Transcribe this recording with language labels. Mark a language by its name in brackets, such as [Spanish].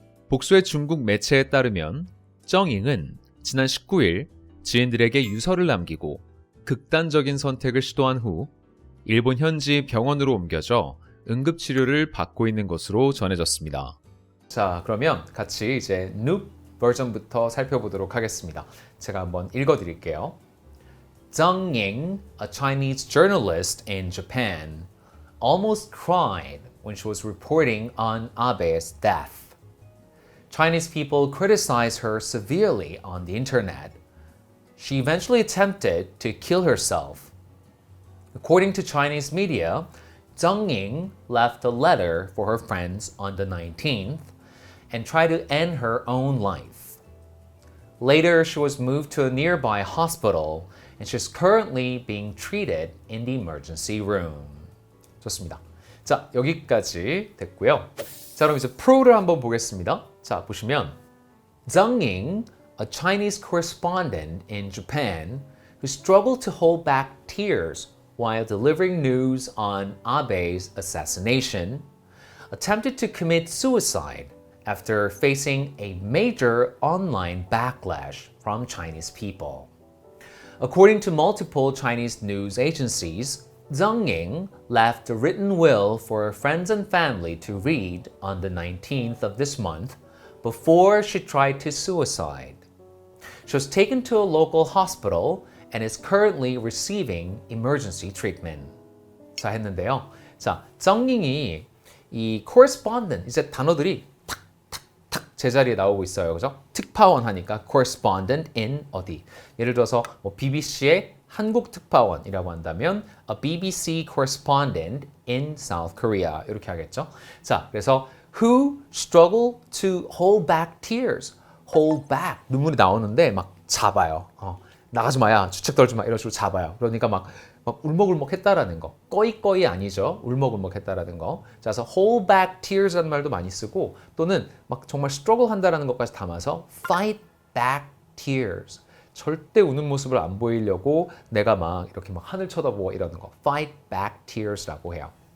[Korean] 복수의 중국 매체에 따르면 정잉은 지난 19일 지인들에게 유서를 남기고 극단적인 선택을 시도한 후 일본 현지 병원으로 옮겨져 응급치료를 받고 있는 것으로 전해졌습니다. 자, 그러면 같이 이제 Noop 버전부터 살펴보도록 하겠습니다. 제가 한번 읽어드릴게요. [English] Zhang Ying, a Chinese journalist in Japan, almost cried when she was reporting on Abe's death. Chinese people criticized her severely on the internet. She eventually attempted to kill herself. According to Chinese media, Zhang Ying left a letter for her friends on the 19th and tried to end her own life. Later, she was moved to a nearby hospital and she's currently being treated in the emergency room. [Korean] 좋습니다. 자, 여기까지 됐고요. 자, 그럼 이제 프로를 한번 보겠습니다. 자, 보시면 [English] Zhang Ying, a Chinese correspondent in Japan who struggled to hold back tears while delivering news on Abe's assassination, attempted to commit suicide after facing a major online backlash from Chinese people. According to multiple Chinese news agencies, Zhang Ying left a written will for her friends and family to read on the 19th of this month before she tried to suicide. She was taken to a local hospital and is currently receiving emergency treatment. [Korean] 자, 했는데요. 자, 정잉이 이 correspondent, 이제 단어들이 탁탁탁 제자리에 나오고 있어요. 그죠? 특파원 하니까 [English] correspondent in [Korean] 어디. 예를 들어서 뭐 BBC의 한국 특파원이라고 한다면 [English] a BBC correspondent in South Korea [Korean] 이렇게 하겠죠. 자, 그래서 [English] who struggle to hold back tears. hold back. [Korean] 눈물이 나오는데 막 잡아요. 나가지 마야. 주책 떨지 마. 이런 식으로 잡아요. 그러니까 막 울먹울먹 했다라는 거. 꺼이꺼이 아니죠. 울먹울먹 했다라는 거. 자, 그래서 [English] hold back tears [Korean] 라는 말도 많이 쓰고 또는 막 정말 struggle 한다라는 것까지 담아서 [English] fight back tears. [Korean] 절대 우는 모습을 안 보이려고 내가 막 이렇게 막 하늘 쳐다보고 이러는 거. [English] fight back tears [Korean] 라고 해요.